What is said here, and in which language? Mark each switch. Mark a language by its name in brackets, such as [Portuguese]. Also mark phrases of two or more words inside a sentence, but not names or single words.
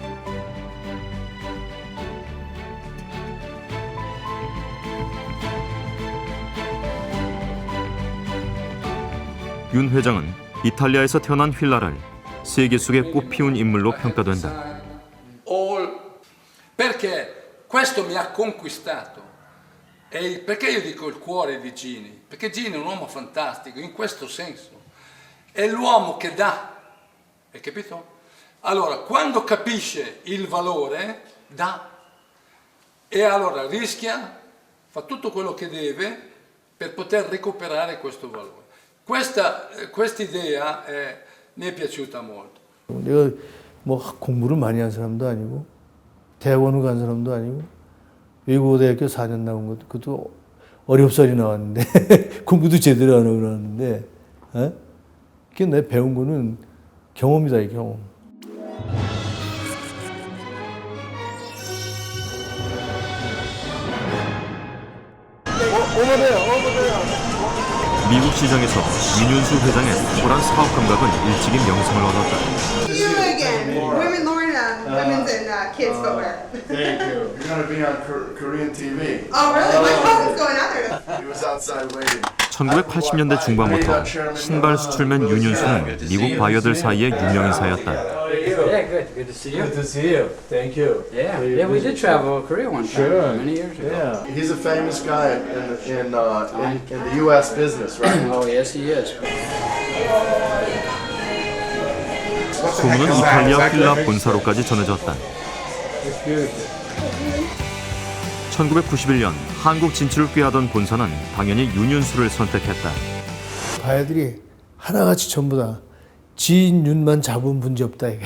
[Korean] 윤 회장은 이탈리아에서 태어난 휠라를 세계 속의 꽃피운 인물로 평가된다. [Italian] Perché questo mi ha conquistato. E perché io dico il cuore di Gini? Perché Gini è un uomo fantastico, in questo senso. È l'uomo che dà, hai capito? Allora, quando capisce il valore, dà. E allora rischia, fa tutto quello che deve per poter recuperare questo valore. Questa idea mi è piaciuta molto. [Korean] 내가 뭐 공부를 많이 한 사람도 아니고 대학원을 간 사람도 아니고 외국어대학교 4년 나온 것도 그것도 어렵사리 나왔는데 공부도 제대로 안 하고 나왔는데 그게 내가 배운 거는 경험이다, 이 경험. 미국 시장에서 윤윤수 회장의 탁월한 사업 감각은 일찍이 명성을 얻었다. [English] See you again. Women Lauren, women's and kids footwear. Thank you. You're gonna be on Korean TV. Oh really? My husband's going out there. He was outside waiting. [Korean] 1980년대 중반부터 신발 수출맨 윤윤수는 미국 바이어들 사이에 유명 인사였다. [English] Yeah, good. Good to see you. Good to see you. Thank you. Yeah, yeah, we did travel Korea one time many years ago. Yeah. He's a famous guy in the U.S. business, right? Oh yes, he is. [Korean] 소문은 이탈리아 필라 본사로까지 전해졌다. 1991년 한국 진출을 꾀하던 본사는 당연히 윤윤수를 선택했다. 바야들이 하나같이 전부 다 지인 윤만 잡으면 문제 없다 이게.